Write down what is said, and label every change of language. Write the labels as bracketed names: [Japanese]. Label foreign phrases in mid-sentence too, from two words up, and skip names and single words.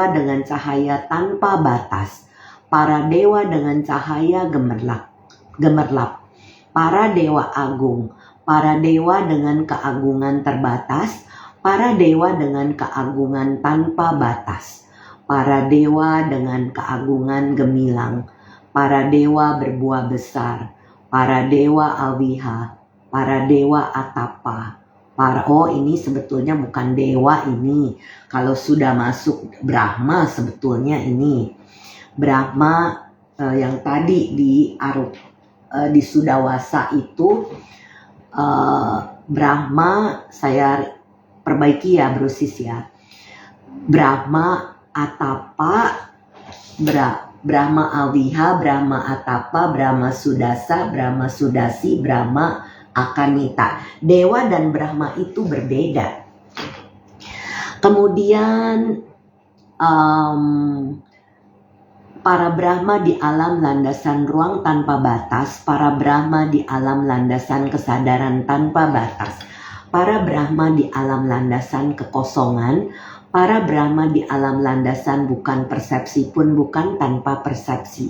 [Indonesian] dengan cahaya tanpa batas, para dewa dengan cahaya gemerlap, para dewa agung, para dewa dengan keagungan terbatas, para dewa dengan keagungan tanpa batas, para dewa dengan keagungan gemilang, para dewa berbuah besar, para dewa awiha, para dewa atapa, ini sebetulnya bukan dewa ini. Kalau sudah masuk Brahma sebetulnya ini. Brahma yang tadi di Sudawasa itu, Brahma, saya perbaiki ya brosis ya. Brahma atapa, Brahma awiha, Brahma atapa, Brahma sudasa, Brahma sudasi, Brahma akanita. Dewa dan Brahma itu berbeda. Kemudian para Brahma di alam landasan ruang tanpa batas, para Brahma di alam landasan kesadaran tanpa batas, para Brahma di alam landasan kekosongan, para Brahma di alam landasan bukan persepsi pun bukan tanpa persepsi.